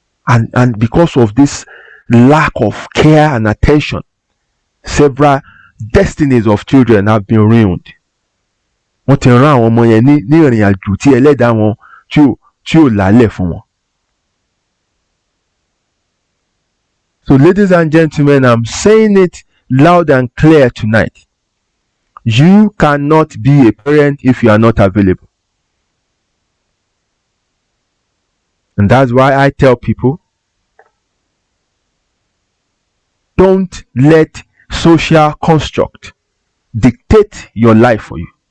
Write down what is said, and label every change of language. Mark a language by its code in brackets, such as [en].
[en] And because of this lack of care and attention, several destinies of children have been ruined. [yo] Wọ́n ti rán àwọn ọmọ yẹn ní ìrìn àjò tí ẹlẹ́dàá wọn tí ò lálẹ̀ fún wọn. [en] So ladies and gentlemen, I'm saying it loud and clear tonight. You cannot be a parent if you are not available. And that's why I tell people, don't let social construct dictate your life for you.